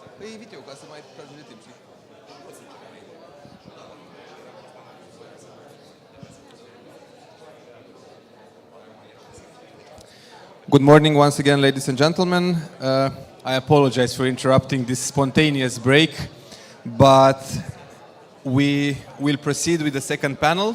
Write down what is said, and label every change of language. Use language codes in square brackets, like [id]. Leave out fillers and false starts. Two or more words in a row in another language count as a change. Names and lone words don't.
[ro] invit eu ca să mai tragi de timp, știi? [en] Good morning once again, ladies and gentlemen. I apologize for interrupting this spontaneous break, but we will proceed with the second panel.